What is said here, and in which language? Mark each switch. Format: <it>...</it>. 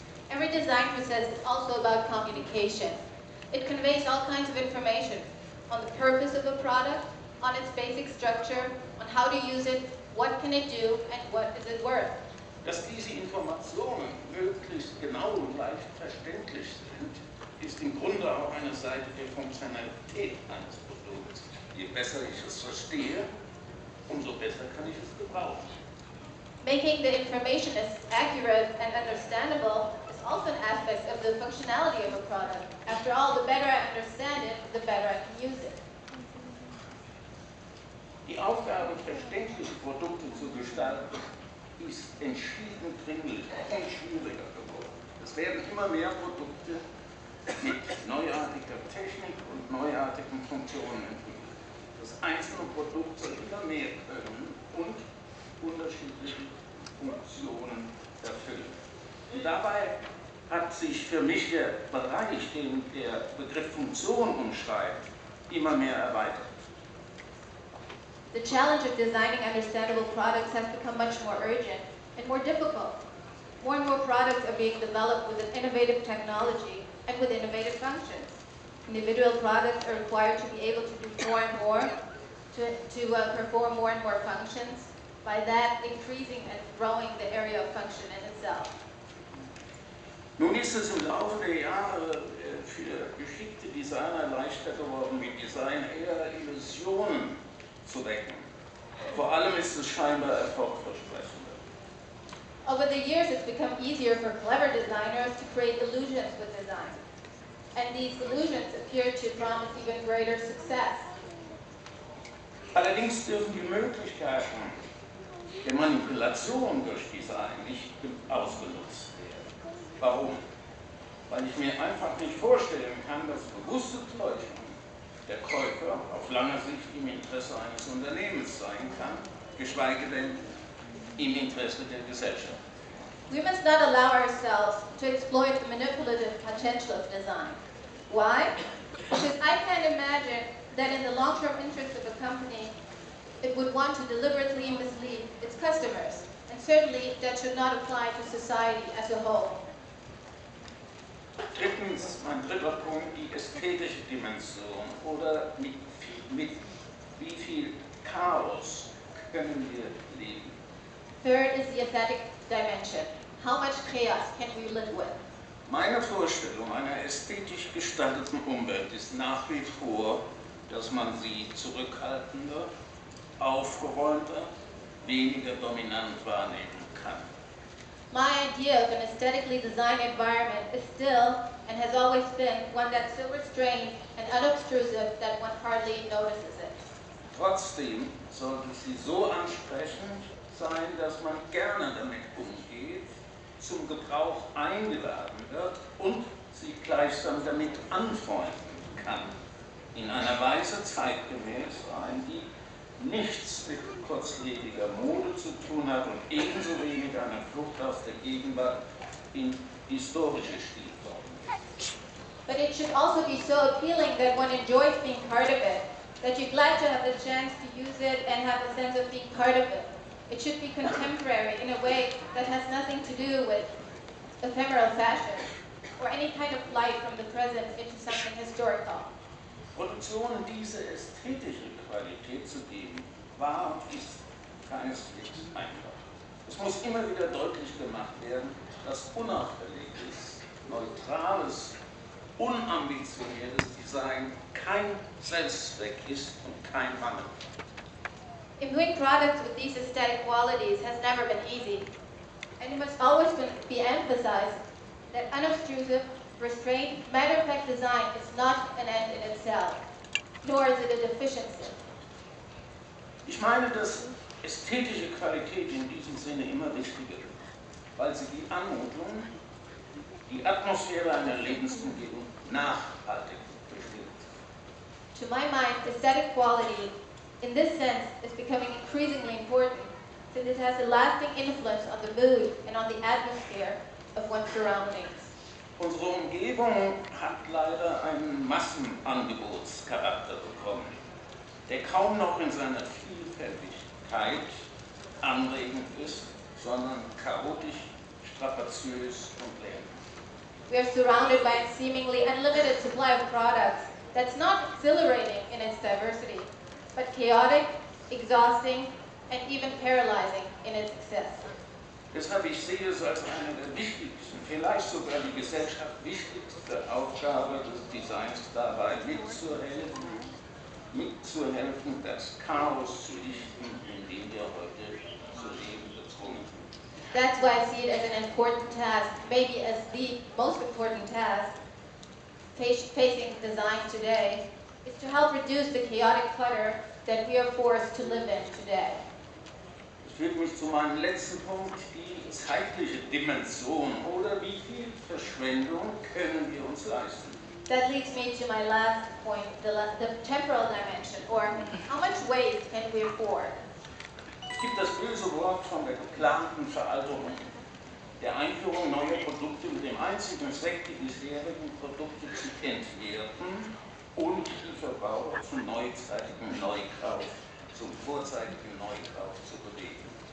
<en>Every design process is also about communication. It conveys all kinds of information on the purpose of a product, on its basic structure, on how to use it, what can it do, and what is it worth.</en> <de>Dass diese Informationen möglichst genau und leicht verständlich sind, ist im Grunde auch eine Seite der Funktionalität eines Produkts. Je besser ich es verstehe, umso besser kann ich es gebrauchen.</de> <en>Making the information as accurate and understandable is also an aspect of the functionality of a product. After all, the better I understand it, the better I can use it.</en> <de>Die Aufgabe, verständliche Produkte zu gestalten, ist entschieden dringlicher und schwieriger geworden. Es werden immer mehr Produkte mit neuartiger Technik und neuartigen Funktionen entwickelt. Das einzelne Produkt soll immer mehr können und unterschiedliche Funktionen erfüllen. Und dabei hat sich für mich der Bereich, den der Begriff Funktion umschreibt, immer mehr erweitert.</de> <en>The challenge of designing understandable products has become much more urgent and more difficult. More and more products are being developed with an innovative technology and with innovative functions. Individual products are required to be able to do more and more, to perform more and more functions, by that increasing and growing the area of function in itself.</en> <de>Nun ist es im Laufe der Jahre für geschickte Designer leichter geworden, mit Design eher Illusionen zu wecken. Vor allem ist es scheinbar erfolgversprechender.</de> <en>Over the years, it's become easier for clever designers to create illusions with design. And these illusions appear to promise even greater success.</en> <de>Allerdings dürfen die Möglichkeiten der Manipulation durch Design nicht ausgenutzt werden. Warum? Weil ich mir einfach nicht vorstellen kann, dass bewusste Täuschung der Käufer auf lange Sicht im Interesse eines Unternehmens sein kann, geschweige denn im Interesse der Gesellschaft.</de> <en>We must not allow ourselves to exploit the manipulative potential of design. Why? Because I can't imagine that in the long-term interest of a company, it would want to deliberately mislead its customers. And certainly that should not apply to society as a whole.</en> <de>Drittens, mein dritter Punkt, die ästhetische Dimension oder mit wie viel Chaos können wir leben.</de> <en>Third is the aesthetic dimension. How much chaos can we live with?</en> <de>Meine Vorstellung einer ästhetisch gestalteten Umwelt ist nach wie vor, dass man sie zurückhaltender, aufgeräumter, weniger dominant wahrnehmen kann.</de> <en>My idea of an aesthetically designed environment is still, and has always been, one that's so restrained and unobtrusive that one hardly notices it.</en> <de>Trotzdem sollte sie so ansprechend sein, dass man gerne damit umgeht, zum Gebrauch eingeladen wird und sich gleichsam damit anfreunden kann. In einer Weise zeitgemäß sein, die nichts mit kurzlebiger Mode zu tun hat und ebenso wenig eine Flucht aus der Gegenwart in historische Stilformen.</de> <en>But it should also be so appealing that one enjoys being part of it, that you're glad to have the chance to use it and have a sense of being part of it. It should be contemporary in a way that has nothing to do with ephemeral fashion or any kind of flight from the present into something historical.</en> <de>Produktionen diese ästhetische Qualität zu geben, war und ist keineswegs einfach. Es muss immer wieder deutlich gemacht werden, dass unauffälliges, neutrales, unambitioniertes Design kein Selbstzweck ist und kein Mangel.</de> <en>Imbuing products with these aesthetic qualities has never been easy, and it must always be emphasized that unobtrusive, restrained, matter-of-fact design is not an end in itself, nor is it a deficiency.</en> <de>Ich meine, dass ästhetische Qualität in diesem Sinne immer wichtiger wird, weil sie die Anmutung, die Atmosphäre einer Lebensumgebung nachhaltig bestimmt.</de> <en>To my mind, aesthetic quality, in this sense, is becoming increasingly important, since it has a lasting influence on the mood and on the atmosphere of one's surroundings.</en> <de>Unsere Umgebung hat leider einen Massenangebotscharakter bekommen, der kaum noch in seiner Vielfältigkeit anregend ist, sondern chaotisch, strapaziös und leer.</de> <en>We are surrounded by a seemingly unlimited supply of products that's not exhilarating in its diversity, but chaotic, exhausting, and even paralyzing in its excess.</en> <de>Deshalb ich sehe es als eine der wichtigsten, vielleicht sogar die Gesellschaft wichtigste Aufgabe des Designs dabei, mitzuhelfen, das Chaos zu dichten, in dem wir heute zu leben gezwungen sind.</de> <en>That's why I see it as an important task, maybe as the most important task facing design today, is to help reduce the chaotic clutter that we are forced to live in today.</en> <de>Das führt mich zu meinem letzten Punkt, die zeitliche Dimension oder wie viel Verschwendung können wir uns leisten.</de> <en>That leads me to my last point, the temporal dimension, or how much waste can we afford?</en> <de>Es gibt das böse Wort von der geplanten Veralterung, der Einführung neuer Produkte mit dem einzigen Zweck, die bisherigen Produkte zu entwerten und die Verbraucher zum neuzeitigen Neukauf, zum vorzeitigen Neukauf zu bewegen.</de>